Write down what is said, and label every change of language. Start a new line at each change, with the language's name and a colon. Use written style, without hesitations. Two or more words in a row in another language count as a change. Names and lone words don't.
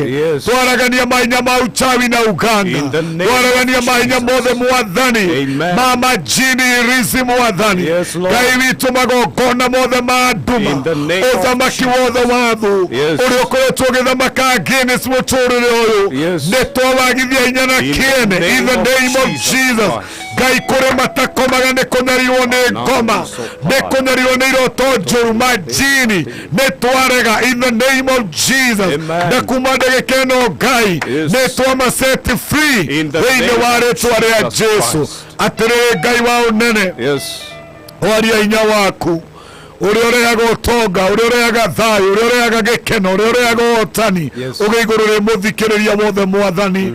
Kikuyu: Twaragania mahinya ma
Swahili: uchawi na uganga.
Kikuyu: Twaragania mahinya mothe Mwathani ma majini irizi Mwathani. Ngai witũ magongona mothe ma nduma, ũthamaki wothe wa thũ ũrĩa ũkoretwo ũgĩthamaka against mũtũrĩre ũyũ, nĩ twawagithia hinya na kĩene
English: in the name of Jesus.
Kikuyu: Ngai kũrĩ matakomaga nĩ kũnyarirwo nĩ ngoma, nĩ kũnyarirwo nĩ iroto njũru majini, nĩ twarega
English: in the name of Jesus.
Kikuyu: Na kuma ndagĩka ĩno Ngai nĩ twama-set free thĩinĩ wa rĩĩtwa rĩa Jesu. Atĩrĩrĩ Ngai wa ũnene, waria hinya waku ũrĩa ũrehaga ũtonga, ũrĩa ũrehaga thayũ, ũrĩa ũrehaga gĩkeno, ũrĩa ũrehaga ũhotani, ũgĩigũrũrĩre mũthikĩrĩria wothe Mwathani.